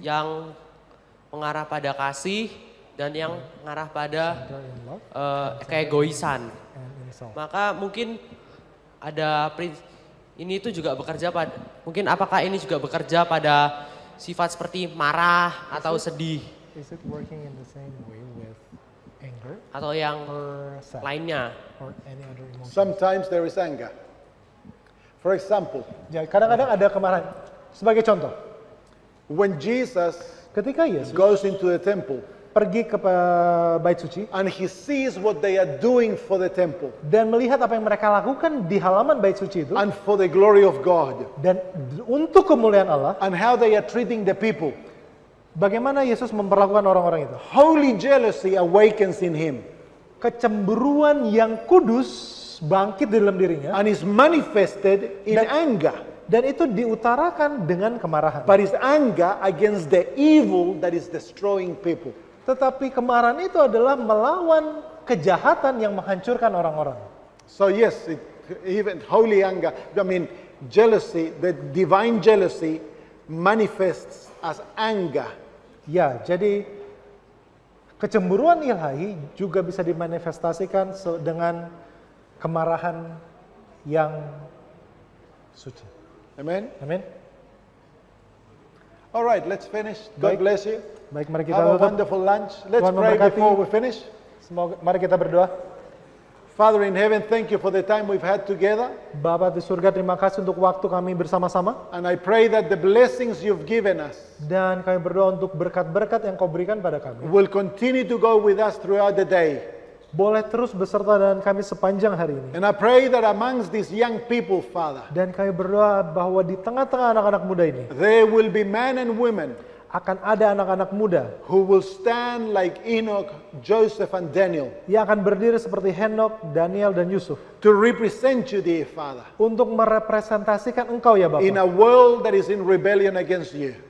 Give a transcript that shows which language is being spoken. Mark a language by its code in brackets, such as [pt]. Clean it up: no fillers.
[id] yang mengarah pada kasih dan yang mengarah pada [en] They're in love [id] keegoisan. [en] and insult. [id] Maka mungkin ada ini itu juga bekerja pada, mungkin apakah ini juga bekerja pada sifat seperti marah atau sedih [en] Is it working in the same way with anger [id] atau yang [en] or sad [id] lainnya? [en] or any other emotion? sometimes there is anger. For example, [id] Ya, kadang-kadang ada kemarahan. Sebagai contoh, [en] when Jesus [id] ketika Yesus [en] goes into the temple [id] pergi ke bait suci [en] and he sees what they are doing for the temple [id] dan melihat apa yang mereka lakukan di halaman bait suci itu [en] and for the glory of God, [id] dan untuk kemuliaan Allah, [en] and how they are treating the people, [id] bagaimana Yesus memperlakukan orang-orang itu? [en] holy jealousy awakens in him [id] Kecemburuan yang kudus bangkit di dalam dirinya [en] and is manifested in anger. [id] dan itu diutarakan dengan kemarahan. [en] But it's anger against the evil that is destroying people. [id] Tetapi kemarahan itu adalah melawan kejahatan yang menghancurkan orang-orang. [en] So yes, even holy anger, I mean jealousy, the divine jealousy manifests as anger. [id] Ya, jadi kecemburuan ilahi juga bisa dimanifestasikan dengan kemarahan yang suci. [en] Amen? [id] Amin. [en] All right, let's finish. God [id] Baik. [en] bless you. [id] Baik, mari kita [en] Have a [id] tutup. [en] wonderful lunch. Let's [id] Tuhan [en] pray [id] memberkati. [en] before we finish. [id] Semoga, mari kita berdoa. [en] Father in heaven, thank you for the time we've had together. [id] Bapa di surga, terima kasih untuk waktu kami bersama-sama. [en] And I pray that the blessings you've given us [id] Dan kami berdoa untuk berkat-berkat yang kau berikan pada kami [en] will continue to go with us throughout the day. [id] boleh terus beserta dengan kami sepanjang hari ini. [en] And I pray that amongst these young people, Father, [id] Dan kami berdoa bahwa di tengah-tengah anak-anak muda ini [en] there will be men and women [id] akan ada anak-anak muda [en] who will stand like Enoch, Joseph, and Daniel [id] yang akan berdiri seperti Henok, Daniel, dan Yusuf [en] to represent you, dear Father, [id] untuk merepresentasikan Engkau ya [en] in a [id] Bapa [en] world that is in rebellion against you.